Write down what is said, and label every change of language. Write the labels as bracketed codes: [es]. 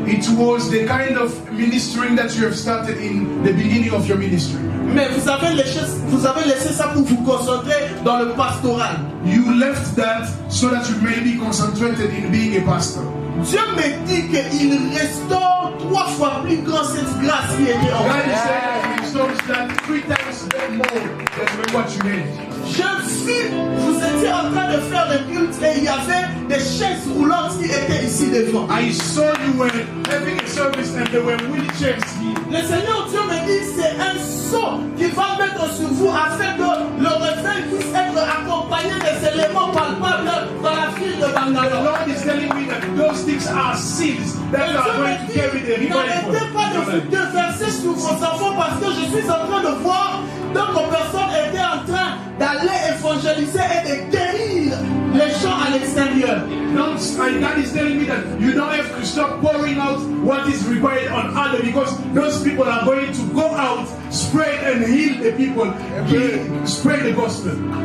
[en] It was the kind of ministering that you have started in the beginning of your ministry. [fr] Mais vous avez laissé ça pour vous concentrer dans le pastoral. [en] You left that so that you may be concentrated in being a pastor. [fr] Dieu me dit qu'il restaure 3 fois plus grand cette grâce qui était en [en] God [fr] vous. [en] is saying that He restores that 3 times more than what you had. [fr] Je vis, vous étiez en train de faire le culte et il y avait des chaises roulantes qui étaient ici devant. [en] I saw you were having a service and there were wheelchairs here. [fr] Le Seigneur Dieu me dit c'est un sceau qu'il va mettre sur vous afin que le réveil puisse être accompagné des éléments palpables dans la ville de [en] The [fr] Bangalore. [en] Lord is telling me that those things are seeds that are going to carry the revival. [fr] N'arrêtez pas de vous déverser sur vos enfants parce que je suis en train de voir d'autres personnes étaient en train d'aller évangéliser et de guérir les gens à l'extérieur. [en] God is telling me that you don't have to stop pouring out what is required on others because those people are going to go out, spread and heal the people, spread the gospel.